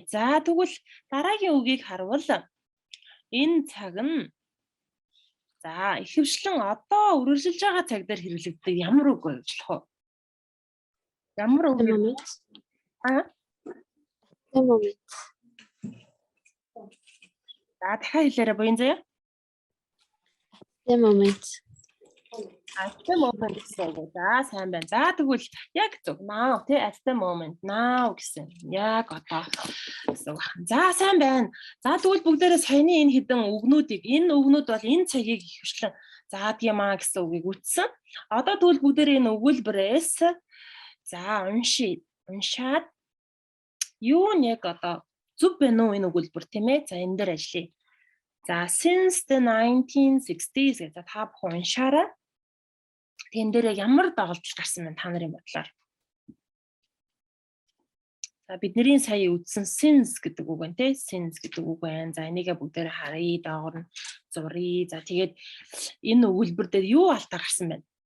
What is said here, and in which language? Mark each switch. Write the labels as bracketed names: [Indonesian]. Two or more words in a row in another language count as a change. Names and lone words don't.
[Mongolian] За тэгвэл дараагийн үгийг харвал энэ цаг нь за ихэвчлэн одоо үргэлжилж байгаа цаг дээр хэрэглэгддэг ямар үг вэ гэж болох вэ? Ямар үг вэ? [English] Moment. [Mongolian] За дахиад хэлээрэй буян заяа. [English] Moment. At the moment [Mongolian] гэсэн үг. За сайн байна. За тэгвэл яг зөв now тий [English] at the moment now [Mongolian] гэсэн. Яг одоо гэсэн үг. За сайн байна. За тэгвэл бүгдээрээ саяны энэ хэдэн үгнүүдийг энэ үгнүүд бол энэ цагийг ихэвчлэн заадаг юм аа гэсэн үгийг үтсэн. Одоо тэгвэл бүгдээрээ энэ өгүүлбэрээс за уншаад юу нэг одоо зөв байна уу энэ өгүүлбэр тийм ээ. За энэ дээр ажиллая. За [English] since the 1960s [Mongolian] гэдэг та бүхэн уншаарай. Тэн дээр ямар доголдол гарсан бэ та нарын бодлоор? За бидний сая үздсэн since гэдэг үг байна тий. Since гэдэг үг байна. За энийгээ бүгдээр харъя, доогор нь зуръя. За тэгээд энэ өгүүлбэр дээр юу алдаа гарсан бэ?